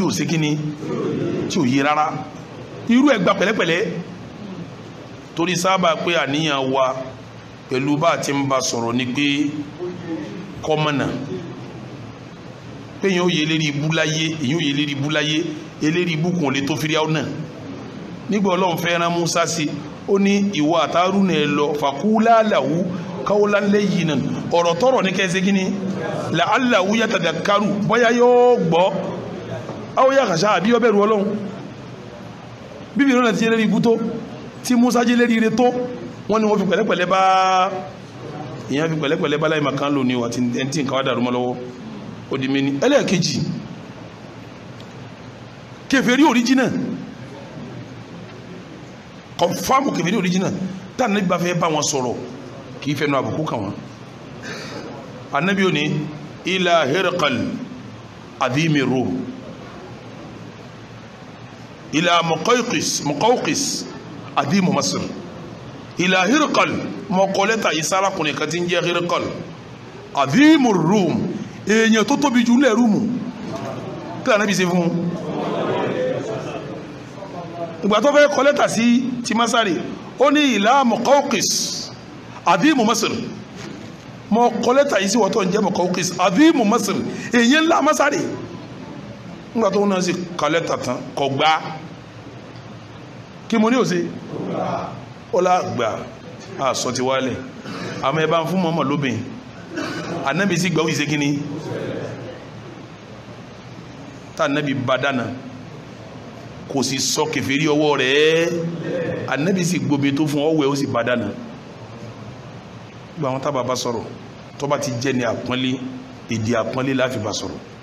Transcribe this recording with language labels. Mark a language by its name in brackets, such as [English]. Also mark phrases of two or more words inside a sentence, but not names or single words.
[Yoruba] ò sí kíní tí ò yé rárá irú ẹgbà pẹ̀lẹ́pẹ̀lẹ́ torí sábà pé àníyàn wa pẹ̀lú bá ti ń bá sọ̀rọ̀ ní pé kọ́mọ̀nà pé èyàn ó yẹ lérí ibú láyé eléri ibú kùn lè tó fírí àwọn náà nígbà Ọlọ́run fẹ́ rán Músá sí ó ní ìwọ àtàrúnà ẹ lọ [Arabic] فقولا له قولا لينا [Yoruba] ọ̀rọ̀ tọ́rọ̀ ní kẹsẹ́ gíní [Arabic] لعله يتذكر [Yoruba] bọ́yá yóò gbọ́ [Arabic] أو يخشى [Yoruba] àbí yóò bẹ̀rù Ọlọ́run bíbí ìrọ́nà ti lérí ibú tó tí Musa jẹ́ lérí ire tó wọ́n ni wọ́n fi pẹ̀lẹ́pẹ̀lẹ́ bá ìyẹn fi pẹ̀lẹ́pẹ̀lẹ́ bá láì makan lò ní wà tí nǹkan wá dàrú mọ́ lọ́wọ́ ó di mẹ́ni ẹlẹ́ẹ̀kejì kèfèrí original kọfàmù kèfèrí original tá ànábì bá fẹ́ bá wọn sọ̀rọ̀ kìí fẹ́ nu àbùkù kàn wọ́n ànábì ò ní [Arabic] إلى هرقل عظيم الروم إلى المقوقس عظيم مصر إلى هرقل [Yoruba] mọ̀kọ́lẹ́ta ìsárakùnrin kan tí ń jẹ́ [Arabic] هرقل عظيم الروم [Yoruba] èèyàn tó tóbi jù lẹ́ Rúmù kí lànà bí ṣe fún ìgbà tó fẹ́ kọ́lẹ́ta sí ti Masari ó ní [Arabic] إلى المقوقس عظيم مصر [Yoruba] mọ̀kọ́lẹ́ta yìí sí wọ́tọ̀ ń jẹ́ [Arabic] المقوقس عظيم مصر [Yoruba] èèyàn ńlá Masari nígbà tó náà sì kọ́lẹ́ta tán kọ̀ gbá kí mo ní òsè ó lágbà àsọ ti wálẹ̀ àmọ́ ẹbá ń fún mọ́mọ̀ lóbìn anábi sí gbà ó ìṣe kíní tá anábi bá dáná kò sì sọ kèfèrí ọwọ́ rẹ̀ anábi sì gbóbi tó fún ọwẹ́ ó sì bá dáná gbà wọn tábà bá sọ̀rọ̀ tó bá ti jẹ́ ní àpọ́nlé èdè àpọ́nlé láfi bá sọ̀rọ̀